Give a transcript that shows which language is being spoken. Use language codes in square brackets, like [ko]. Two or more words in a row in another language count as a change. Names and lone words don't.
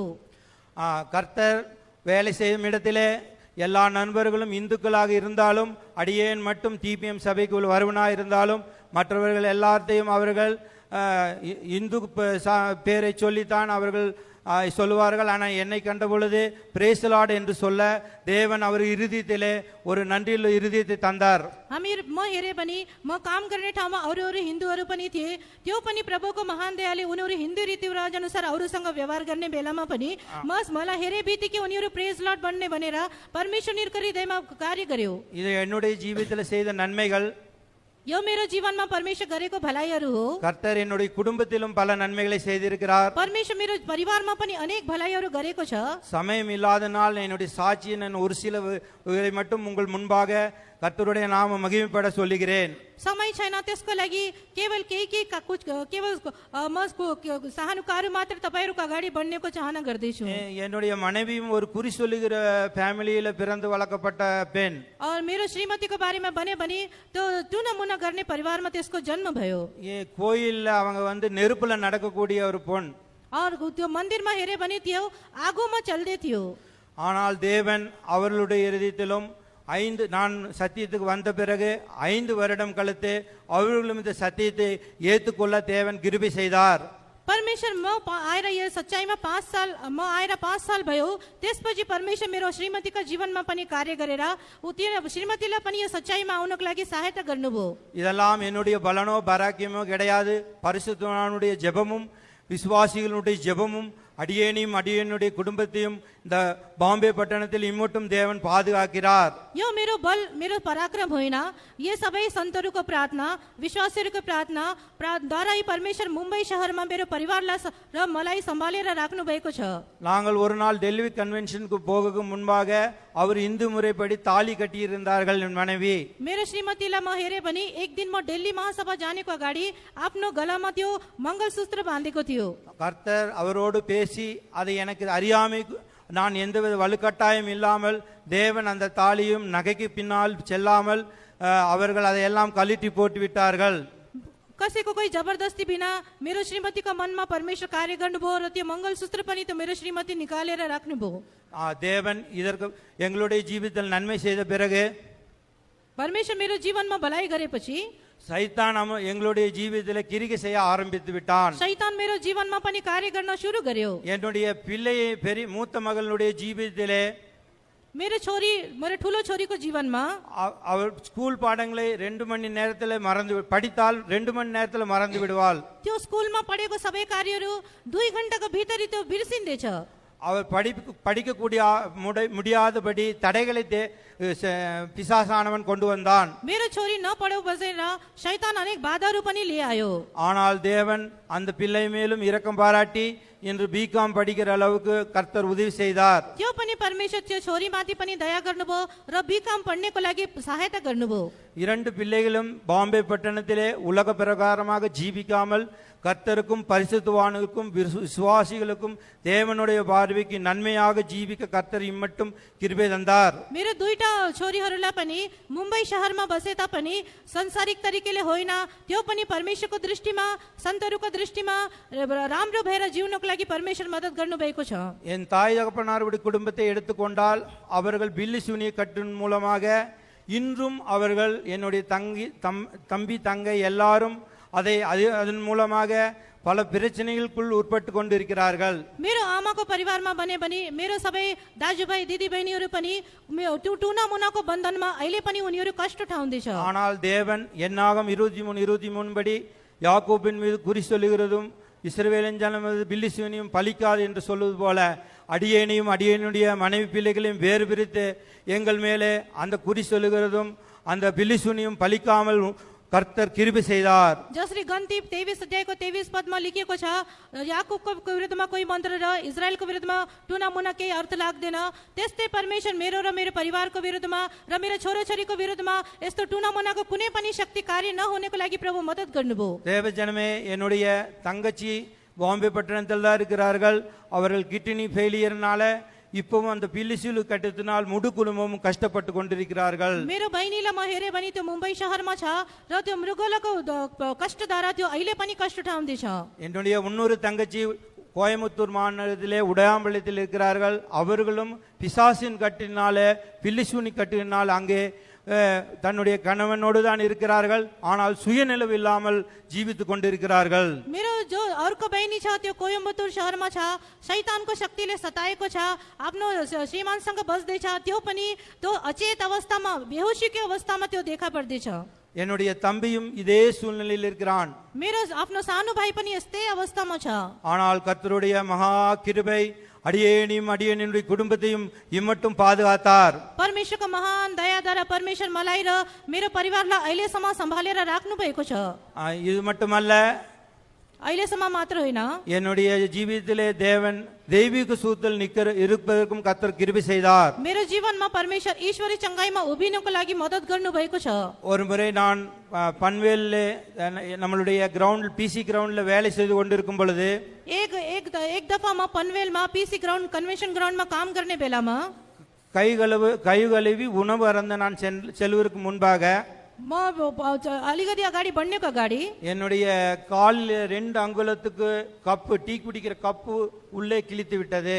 [ta] கர்த்தர் வேலை செய்யும் இடத்திலே எல்லா நண்பர்களும் இந்துக்களாக இருந்தாலும் அடியேன் மட்டும் டிபிஎம் சபைக்குள் வருவனாக இருந்தாலும் மற்றவர்கள் எல்லாத்தையும் அவர்கள் இந்து பேரை சொல்லித்தான் அவர்கள் சொல்லுவார்கள். ஆனால் என்னை கண்ட பொழுது [en] Praise the Lord [ta] என்று சொல்ல தேவன் அவர் இருதயத்திலே ஒரு நன்றியுள்ள இருதயத்தை தந்தார். [ne] म हेरे पनि म काम गर्ने ठाउँमा अरू हिन्दूहरू पनि थिए. त्यो पनि प्रभुको महान दयाले उनीहरू हिन्दू रीतिरिवाज अनुसार अरूसँग व्यवहार गर्ने बेलामा पनि मलाई हेरे बित्तिकै उनीहरू [en] Praise Lord [ne] बन्ने भनेर परमेश्वरको हृदयमा कार्य गर्यो. [ta] இது என்னுடைய ஜீவிதத்தில் செய்த நன்மைகள். [ne] यो मेरो जीवनमा परमेश्वर गरेको भलाइहरू हो. [ta] கர்த்தர் என்னுடைய குடும்பத்திலும் பல நன்மைகளை செய்திருக்கிறார். [ne] परमेश्वर मेरो परिवारमा पनि अनेक भलाइहरू गरेको छ. [ta] சமயம் இல்லாதனால் என்னுடைய சாட்சியை நான் ஒரு சில மட்டும் உங்கள் முன்பாக கர்த்தருடைய நாம மகிமைப்பட சொல்லுகிறேன். [ne] समय छैन त्यसको लागि केवल केवल म सानुकाहरू मात्र तपाईहरुको अगाडि बन्नेको चाहना गर्दैछु. [ta] என்னுடைய மனைவியும் ஒரு குறி சொல்லுகிற ஃபேமிலியில பிறந்து வளர்க்கப்பட்ட பெண். [ne] मेरो श्रीमतीको बारेमा भने त्यो टुनमुना गर्ने परिवारमा त्यसको जन्म भयो. [ta] கோயில்ல அவங்க நெருப்புல நடக்கக்கூடிய ஒரு பொண். [ne] त्यो मन्दिरमा हेरे भने त्यो आगोमा चल्दै थियो. [ta] ஆனால் தேவன் அவர்களுடைய இருதயத்திலும் நான் சத்தியத்துக்கு வந்த பிறகு 5 வருடம் கழித்து அவர்களும் இந்த சத்தியத்தை ஏற்றுக்கொள்ள தேவன் கிருபை செய்தார். [ne] परमेश्वर म आएर यो सच्चाइमा 5 साल भयो. त्यसपछि परमेश्वर मेरो श्रीमतीको जीवनमा पनि कार्य गरेर श्रीमतीलाई पनि यो सच्चाइमा आउनको लागि सहायता गर्नुभयो. [ta] இதெல்லாம் என்னுடைய பலனோ பராக்கியமோ கிடையாது. பரிசுத்தவானுடைய ஜெபமும் விசுவாசிகளுடைய ஜெபமும் அடியேனையும் அடியேனுடைய குடும்பத்தையும் இந்த பாம்பே பட்டணத்தில் இம்மட்டும் தேவன் பாதுகாக்கிறார். [ne] यो मेरो बल मेरो पराक्रम होइन. यो सबै सन्तहरूको प्रार्थना विश्वासीहरूको प्रार्थना द्वारा परमेश्वर मुम्बई शहरमा मेरो परिवारलाई र मलाई सम्हालेर राख्नु भएको छ. [ta] நாங்கள் ஒரு நாள் டெல்லி கன்வென்ஷனுக்கு போக முன்பாக அவர் இந்து முறைப்படி தாலி கட்டியிருந்தார்கள். என் மனைவி [ne] मेरो श्रीमतीलाई म हेरे पनि एक दिन म दिल्ली महासभा जानेको अगाडि आफ्नो गलामा त्यो मङ्गलसूत्र बाँधेको थियो. [ta] கர்த்தர் அவரோடு பேசி அதை எனக்கு அறியாமை நான் எந்தவித வலுக்கட்டாயம் இல்லாமல் தேவன் அந்த தாலியும் நகைக்கு பின்னால் செல்லாமல் அவர்கள் அதையெல்லாம் கழட்டி போட்டு விட்டார்கள். [ne] कसैको कोही जबरदस्ती बिना मेरो श्रीमतीको मनमा परमेश्वर कार्य गर्नुभयो र त्यो मङ्गलसूत्र पनि त्यो मेरो श्रीमती निकालेर राख्नुभयो. [ta] தேவன் இதற்கு எங்களுடைய ஜீவிதத்தில் நன்மை செய்த பிறகு [ne] परमेश्वर मेरो जीवनमा भलाइ गरेपछि [ta] சைத்தான் எங்களுடைய ஜீவிதத்திலே கிரியை செய்ய ஆரம்பித்து விட்டான். [ne] शैतान मेरो जीवनमा पनि कार्य गर्न सुरु गर्यो. [ta] என்னுடைய பிள்ளை மூத்த மகளுடைய ஜீவிதத்திலே [ne] मेरो छोरी मेरो ठुलो छोरीको जीवनमा [ta] அவள் ஸ்கூல் பாடங்களை 2 மணி நேரத்தில் படித்தால் 2 மணி நேரத்தில் மறந்து விடுவாள். [ne] त्यो स्कुलमा पढेको सबै कार्यहरू 2 घण्टाको भित्र त्यो बिर्सिँदैछ. [ta] அவர் படிக்கக்கூடிய முடியாதபடி தடைகளை பிசாசானவன் கொண்டு வந்தான். [ne] मेरो छोरी नपढ्यो बजेर शैतान अनेक बाधाहरू पनि ल्यायो. [ta] ஆனால் தேவன் அந்த பிள்ளை மேலும் இரக்கம் பாராட்டி இன்று பிகாம் படிக்கிற அளவுக்கு கர்த்தர் உதவி செய்தார். [ne] त्यो पनि परमेश्वर त्यो छोरी माथि पनि दया गर्नुभयो र बिकाम पढ्नेको लागि सहायता गर्नुभयो. [ta] 2 பிள்ளைகளும் பாம்பே பட்டணத்திலே உலக பிரகாரமாக ஜீவிக்காமல் கர்த்தருக்கும் பரிசுத்தவானுக்கும் விசுவாசிகளுக்கும் தேவனுடைய பார்வைக்கு நன்மையாக ஜீவிக்க கர்த்தர் இம்மட்டும் கிருபை தந்தார். [ne] मेरो दुईटा मेरा छोरीहरूलाई पनि मुम्बई शहरमा बसे तापनि संसारिक तरिकाले होइन, त्यो पनि परमेश्वरको दृष्टिमा, सन्तहरूको दृष्टिमा राम्रो भएर जिउनको लागि परमेश्वर मद्दत गर्नुभएको छ। [ta] என் தாய் தகப்பனாருடைய குடும்பத்தை எடுத்துக்கொண்டால் அவர்கள் பில்லி சூனிய கட்டின் மூலமாக இன்றும் அவர்கள் என்னுடைய தம்பி தங்கை எல்லாரும் அதன் மூலமாக பல பிரச்சனைகளுக்குள் உட்பட்டு கொண்டிருக்கிறார்கள். [ne] मेरो आमाको परिवारमा भने पनि मेरो सबै दाजुभाइ दिदीबहिनीहरू पनि टुना मुनाको बन्धनमा अहिले पनि उनीहरू कष्ट उठाउँदैछ। [ta] ஆனால் தேவன் என்னாகும் 23:23 படி யாக்கோபின் மீது குறி சொல்லுகிறதும் இஸ்ரவேலின் ஜனம் பில்லி சூனியம் பலிக்காது என்று சொல்வது போல அடியேனையும் அடியேனுடைய மனைவி பிள்ளைகளையும் வேறு பிரித்து எங்கள் மேலே அந்த குறி சொல்லுகிறதும் அந்த பில்லி சூனியம் பலிக்காமல் கர்த்தர் கிருபை செய்தார். [ne] जसरी गन्ती 23 अध्यायको 23 पदमा लेखिएको छ, याकूबको विरुद्धमा कोही मन्त्र र इजरायलको विरुद्धमा टुना मुना केही अर्थ लाग्दैन, त्यस्तै परमेश्वर मेरो र मेरो परिवारको विरुद्धमा र मेरो छोराछोरीको विरुद्धमा यस्तो टुना मुनाको कुनै पनि शक्ति कार्य नहुनेको लागि प्रभु मद्दत गर्नुभयो। [ta] தேவ ஜனமே, என்னுடைய தங்கச்சி பாம்பே பட்டணத்தில் தான் இருக்கிறார்கள். அவர்கள் [en] kidney failureனால [ta] இப்பவும் அந்த பில்லிசூலு கட்டத்தினால் முழு குடும்பமும் கஷ்டப்பட்டு கொண்டிருக்கிறார்கள். [ne] मेरो बहिनीलाई म हेरे भने त्यो मुम्बई शहरमा छ र त्यो मृगोलाको कष्टद्वारा त्यो अहिले पनि कष्ट उठाउँदैछ। [ta] என்னுடைய இன்னொரு தங்கச்சி கோயம்புத்தூர் மாநிலத்திலே உடையாம்பலத்தில் இருக்கிறார்கள். அவர்களும் பிசாசின் கட்டினாலே பில்லிசூனி கட்டினால் அங்கே தன்னுடைய கணவனோடு தான் இருக்கிறார்கள். ஆனால் சுயநிலவு இல்லாமல் जीवित கொண்டிருக்கிறார்கள். [ne] मेरो जो अर्को बहिनी छ त्यो कोयम्बटुर शहरमा छ, शैतानको शक्तिले सताएको छ, आफ्नो श्रीमानसँग बस्दैछ, त्यो पनि त्यो अचेत अवस्थामा बेहोसीको अवस्थामा त्यो देखा पर्दैछ। [ta] என்னுடைய தம்பியும் இதே சூழ்நிலையில் இருக்கிறான். [ne] मेरो आफ्नो सानो भाइ पनि यस्तै अवस्थामा छ। [ta] ஆனால் கர்த்தருடைய மகா கிருபை அடியேனையும் அடியேனுடைய குடும்பத்தையும் இம்மட்டும் பாதுகாத்தார். [ne] परमेश्वरको महान दयाद्वारा परमेश्वर मलाई र मेरो परिवारलाई अहिलेसम्म सम्हालेर राख्नु भएको छ। [ta] இது மட்டுமல்ல, [ne] अहिलेसम्म मात्र होइन, [ta] என்னுடைய ஜீவிதத்திலே தேவன் தெய்வீக சூத்தல் இருப்பதற்கும் கர்த்தர் கிருபை செய்தார். [ne] मेरो जीवनमा परमेश्वर ईश्वरी चंगाईमा उभिनको लागि मद्दत गर्नु भएको छ। [ta] ஒரு முறை நான் பன்வேல்ல நம்மளுடைய கிரவுண்ட் பிசி கிரவுண்ட்ல வேலை செய்து கொண்டிருக்கும் பொழுது [ne] एक दफा म पनवेलमा पीसी ग्राउन्ड कन्भेन्सन ग्राउन्डमा काम गर्ने बेलामा [ta] கை கழுவி உணவு அருந்த நான் செல்வதற்கு முன்பாக [ne] म अलिकति अगाडि बढ्नेको अगाडि [ta] என்னுடைய காலில் 2 அங்குலத்துக்கு கப்பு டீ குடிக்கிற கப்பு உள்ளே கிழித்து விட்டது.